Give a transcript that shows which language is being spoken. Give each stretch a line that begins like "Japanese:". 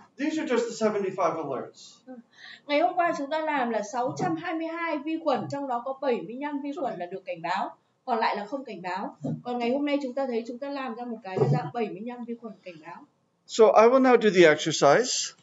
English: These are just the 75 alerts.
Vietnamese: Ngày hôm qua chúng ta làm là 622 vi khuẩn, trong đó có 75 vi khuẩn là được cảnh báo, còn lại là không cảnh báo. Còn ngày hôm nay chúng ta thấy chúng ta làm ra một cái là dạng 75 vi khuẩn cảnh báo.
English: So I will now do the exercise.